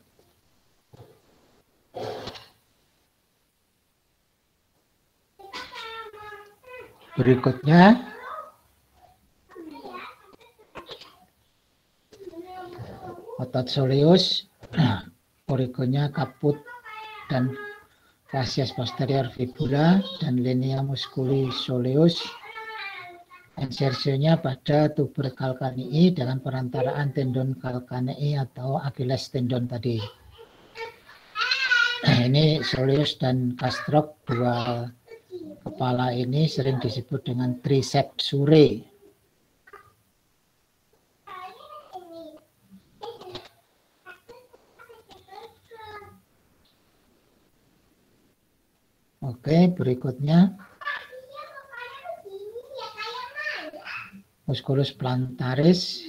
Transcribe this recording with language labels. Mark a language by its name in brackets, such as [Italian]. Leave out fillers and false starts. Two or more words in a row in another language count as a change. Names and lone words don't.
[Indonesian] Berikutnya otot soleus, origonya kaput dan [Latin] facies posterior fibula [Indonesian] dan [Latin] linea musculi soleus. [Indonesian] Insersionya pada [Latin] tuber calcanei [Indonesian] dengan perantaraan [Latin] tendon calcanei [Indonesian] atau [English] Achilles tendon [Indonesian] tadi. Ini soleus dan gastroc, dua kepala ini sering disebut dengan tricepsurae. Oke, berikutnya [Latin] musculus plantaris.